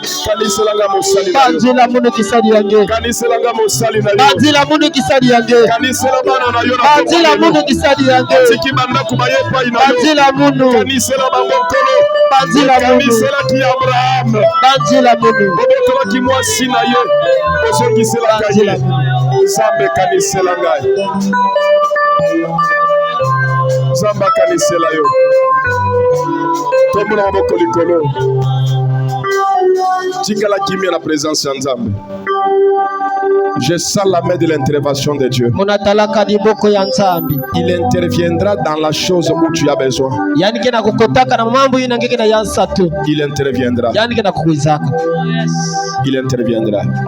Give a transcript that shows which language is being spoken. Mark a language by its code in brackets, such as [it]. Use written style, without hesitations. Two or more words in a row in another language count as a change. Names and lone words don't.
[ln] Banzila mundu kisali yange. Banzila mundu kisali yange. Banzila mundu kisali yange. Banzila mundu. Banzila mundu. Banzila mundu. Ki mwasi na ye ozongisela kaye Zambe kanisela ngai Zamba kanisela yo tomona maboko likolo tikala kimia na présence ya Nzambe. [fr] Je sens la main de l'intervention de Dieu. Il interviendra dans la chose où tu as besoin. Il interviendra. Il interviendra.